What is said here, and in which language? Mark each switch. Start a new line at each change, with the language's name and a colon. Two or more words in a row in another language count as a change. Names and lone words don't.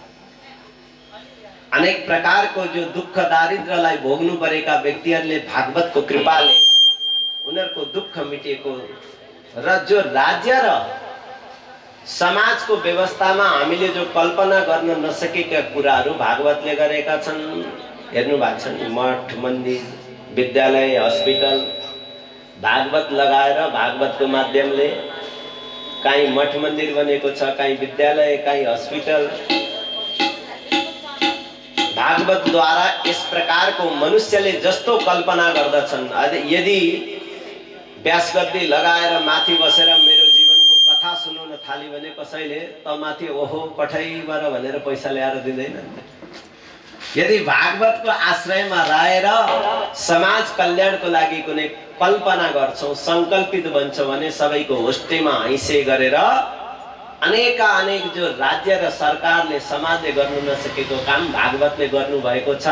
Nepali: अनेक प्रकारको जो दुःख दारिद्रलाई भोग्नु परेका व्यक्तिहरूले भागवतको कृपाले उनीहरूको दुःख मिटेको र जो राज्य र समाजको व्यवस्थामा हामीले जो कल्पना गर्न नसकेका कुराहरू भागवतले गरेका छन्। हेर्नु भएको छ नि, मठ मन्दिर विद्यालय हस्पिटल भागवत लगाएर भागवतको माध्यमले कहीँ मठ मन्दिर बनेको छ, कहीँ विद्यालय, कहीँ हस्पिटल। भागवत
Hindi: द्वारा इस
Nepali: प्रकारको मनुष्यले जस्तो कल्पना गर्दछन्, यदि व्यासगद्दी लगाएर माथि बसेर मेरो जीवनको कथा सुनाउन थाली भने कसैले त माथि ओहो कठैबाट भनेर पैसा ल्याएर दिँदैन। यदि भागवतको आश्रयमा रहेर समाज कल्याणको लागि कुनै कल्पना गर्छौं, संकल्पित बन्छौं भने सबैको होस्टेमा हैसे गरेर अनेक जो राज्य र सरकारले समाजले गर्नु नसकेको काम भागवतले गर्नु भएको छ।